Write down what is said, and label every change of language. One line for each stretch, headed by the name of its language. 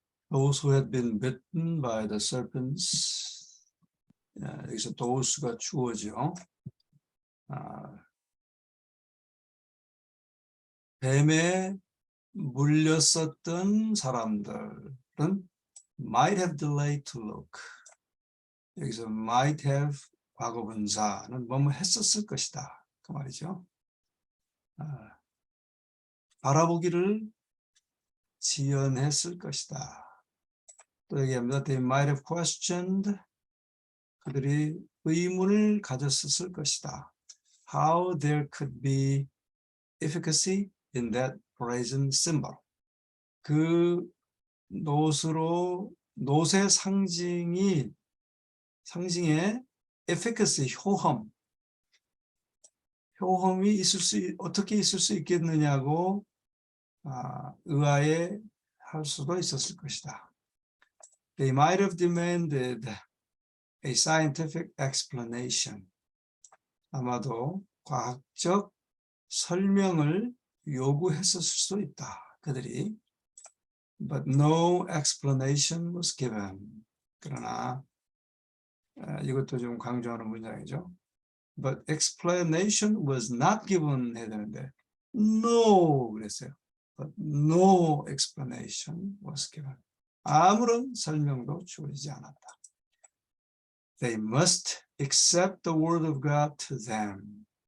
English: those who had been bitten by the serpents.
Korean: 여기서 those가 주어죠. 뱀에 물렸었던 사람들은
English: might have delayed to look.
Korean: 여기서 might have 과거분사는 뭐뭐 했었을 것이다. 그 말이죠. 바라보기를 지연했을 것이다. 또 얘기합니다.
English: They might have questioned.
Korean: 그들이 의문을 가졌었을 것이다.
English: How there could be efficacy in that brazen symbol.
Korean: 그 놋의 상징의 efficacy, 효험이 어떻게 있을 수 있겠느냐고 의아해 할 수도 있었을 것이다.
English: They might have demanded a scientific explanation.
Korean: 아마도 과학적 설명을 요구했었을 수도 있다. 그들이.
English: But no explanation was given.
Korean: 그러나 이것도 좀 강조하는 문장이죠.
English: But explanation was not given
Korean: 해야 되는데
English: no
Korean: 그랬어요.
English: But no explanation was given.
Korean: 아무런 설명도 주어지지 않았다.
English: They must accept the word of God to them.